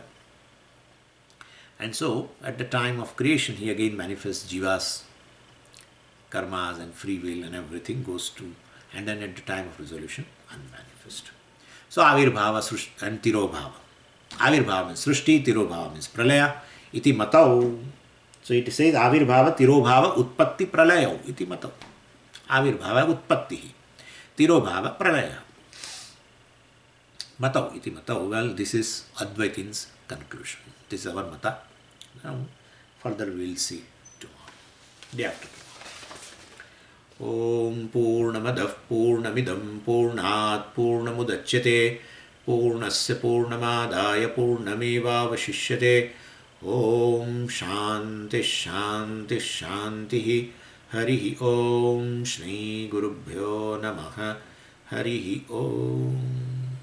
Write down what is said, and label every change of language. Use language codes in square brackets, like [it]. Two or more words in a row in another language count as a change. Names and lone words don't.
[en] And so, at the time of creation, he again manifests jivas, karmas and free will and everything goes to, and then at the time of resolution, unmanifest. So, Avirbhava and Tirobhava. Avirbhava means Srushti, Tirobhava means Pralaya, [sa] iti matau. [en] So, it says [sa] Avirbhava, Tirobhava, Utpatti, Pralayo, iti matau. Avirbhava, Utpatti. Tirobhava, Pralaya. Matau iti matau. [en] Well, this is Advaitin's conclusion. This is our mata. Now, further we will see tomorrow. Day after tomorrow. [sa] Om Purnamadav Purnamidam Purnat Purnamudachyate Purnasya Purnamadaya Purnameva Vashishyate. Om Shanti Shanti Shanti Harihi Om Shri Gurubhyo Namaha Harihi Om.